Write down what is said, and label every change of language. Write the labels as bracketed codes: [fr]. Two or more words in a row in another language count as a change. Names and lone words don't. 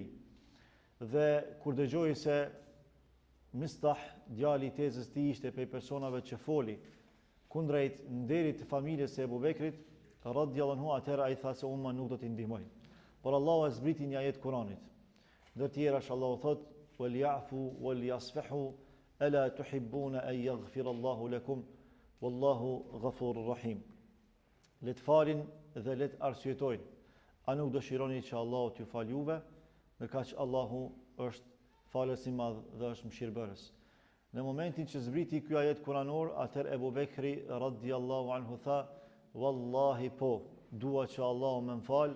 [sq] Dhe kur dëgjoi se Mistah, djali i tezës tij, ishte prej personave që foli kundrejt nderit të familjes së Ebu Bekrit, [ar] رضي الله عنه, [sq] atëherë ai tha se unë nuk do t'i ndihmoj. Por Allahu e zbriti një ajet Kuranit. Dhe tjerash Allahu thotë: [ar] وَلْيَعْفُوا وَلْيَصْفَحُوا أَلَا تُحِبُّونَ أَنْ يَغْفِرَ اللَّهُ لَكُمْ وَاللَّهُ غَفُورٌ رَحِيمٌ. [sq] Le të falin dhe le të arsyetojnë. A nuk dëshironi që Allahu t'ju fal juve, ndërkaq që Allahu është falës i madh dhe është mëshirbërës. Në momentin që zbriti ky ajet kuranor, atëherë Ebu Bekri [ar] رضي الله عنه [sq] tha: "Wallahi po, dua që Allahu më fal."